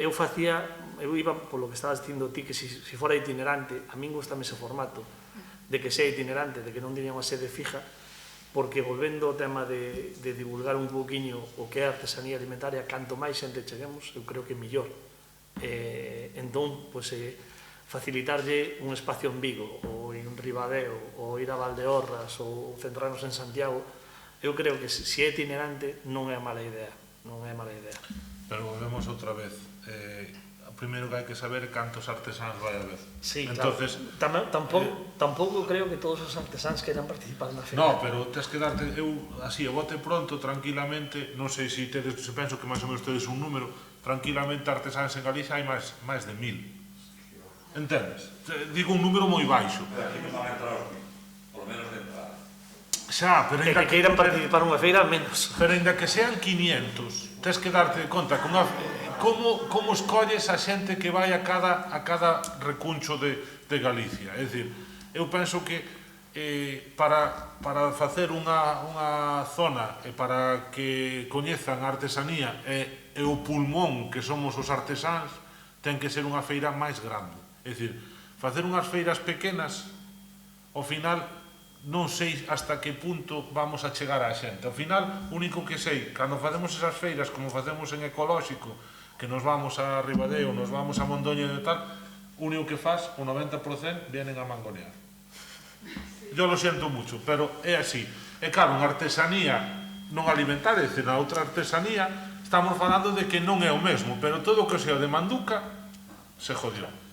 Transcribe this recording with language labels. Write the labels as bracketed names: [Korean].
[Galician] Eu iba polo que estabas dicindo ti, que se fora itinerante, a min gustame ese formato de que sea itinerante, de que non tiña unha sede fija, porque volvendo ao tema de divulgar un pouquiño o que é a artesanía alimentaria, canto máis xente cheguemos, eu creo que mellor. Entón, facilitarlle un espacio en Vigo, ou en Ribadeo, ou ir a Valdeorras, ou centrarnos en Santiago, eu creo que se é itinerante non é mala idea. Non é mala idea. Pero volvemos outra vez. O primeiro que hai que saber é cantos artesáns vai haber. Sí, [Spanish] entonces, [Galician] claro. Tampouco creo que todos os artesáns queiran participar na feira. No, pero tens que darte, eu, así, a bote pronto, tranquilamente, non sei se tedes, se penso que máis ou menos tedes un número, tranquilamente artesáns en Galicia hai máis de 1000. Entendes? Digo un número moi baixo. Pero aquí non van a entrar os 1000, [Spanish] por lo menos de entrada. [Galician] Xa, pero que queiran participar nunha feira, menos. Pero ainda que sean 500, tens que darte conta que como escolles a xente que vai a cada recuncho de Galicia. É dicir, eu penso que para facer unha zona e para que coñezan a artesanía e o pulmón que somos os artesáns, ten que ser unha feira máis grande. É dicir, facer unhas feiras pequenas, ao final non sei hasta que punto vamos a chegar á xente. Ao final, o único que sei, cando facemos esas feiras como facemos en ecolóxico, que nos vamos a Ribadeo, nos vamos a Mondoña e tal, o único que faz, o 90% [Spanish] vienen a mangonear. Yo lo siento mucho, [Galician] pero é así. E claro, unha artesanía non alimentaria, é dicir, na outra artesanía, estamos falando de que non é o mesmo, pero todo o que sea de manduca [Spanish] se jodió.